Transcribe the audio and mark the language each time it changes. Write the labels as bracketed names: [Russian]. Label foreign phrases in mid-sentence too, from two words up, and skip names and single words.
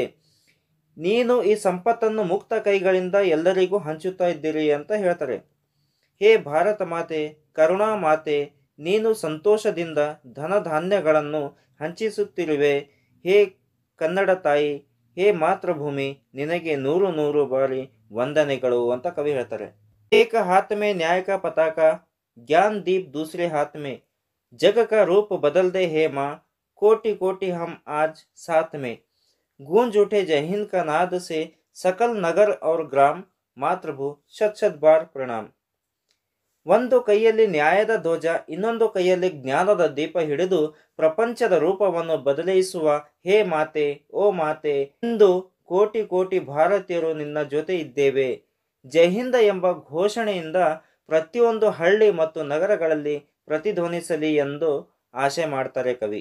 [Kannada] ನೀನು ಈ ಸಂಪತ್ತನ್ನು ಮುಕ್ತ ಕೈಗಳಿಂದ ಎಲ್ಲರಿಗೂ ಹಂಚುತ್ತಾ ಇದ್ದೀರಿ ಅಂತ ಹೇಳ್ತಾರೆ। ಹೇ ಭಾರತ ಮಾತೆ, ಕರುಣಾ ಮಾತೆ, ನೀನು ಸಂತೋಷದಿಂದ ಧನಧಾನ್ಯಗಳನ್ನು ಹಂಚಿಸುತ್ತಿರುವೆ। ಹೇ ಕನ್ನಡ ತಾಯಿ, ಹೇ ಮಾತೃಭೂಮಿ ನಿನಗೆ ನೂರು ನೂರು ಬಾರಿ ವಂದನೆಗಳು ಅಂತ ಕವಿ ಹೇಳ್ತಾರೆ। [Hindi] एक हाथ में न्याय का पताका, ज्ञान दीप दूसरे हाथ में। जग का रूप बदल दे हे माँ, कोटि कोटि हम आज साथ में। गूंज उठे जय हिंद का नाद से सकल नगर और ग्राम। मातृभू शत शत बार प्रणाम। [Kannada] ಒಂದು ಕೈಯಲ್ಲಿ ನ್ಯಾಯದ ಧ್ವಜ, ಇನ್ನೊಂದು ಕೈಯಲ್ಲಿ ಜ್ಞಾನದ ದೀಪ ಹಿಡಿದು ಪ್ರಪಂಚದ ರೂಪವನ್ನು ಬದಲಿಸುವ ಹೇ ಮಾತೆ, ಓ ಮಾತೆ, ಇಂದು ಕೋಟಿ ಕೋಟಿ ಭಾರತೀಯರು ನಿನ್ನ ಜೊತೆ ಇದ್ದೇವೆ। ಜೈ ಹಿಂದ್ ಎಂಬ ಘೋಷಣೆಯಿಂದ ಪ್ರತಿಯೊಂದು ಹಳ್ಳಿ ಮತ್ತು ನಗರಗಳಲ್ಲಿ ಪ್ರತಿಧ್ವನಿಸಲಿ ಎಂದು ಆಶೆ ಮಾಡ್ತಾರೆ ಕವಿ।